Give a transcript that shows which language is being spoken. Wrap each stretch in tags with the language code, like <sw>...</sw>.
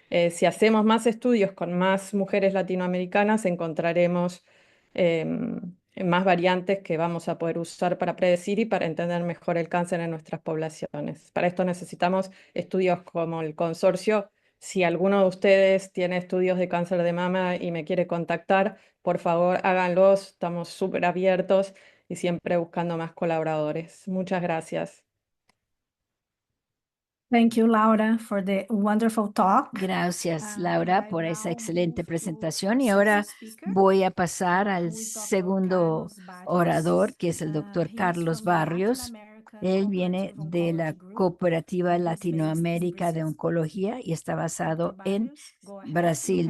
<es>Si hacemos más estudios con más mujeres latinoamericanas, encontraremos más variantes que vamos a poder usar para predecir y para entender mejor el cáncer en nuestras poblaciones. Para esto necesitamos estudios como el consorcio. Si alguno de ustedes tiene estudios de cáncer de mama y me quiere contactar, por favor háganlos. Estamos súper abiertos y siempre buscando más colaboradores. Muchas gracias.</es> <en>Thank you, Laura, for the wonderful talk.</en> <es>Gracias, Laura, por esa excelente presentación. Y ahora voy a pasar al segundo orador, que es el doctor Carlos Barrios. Él viene de la Cooperativa Latinoamérica de Oncología y está basado en Brasil.</es>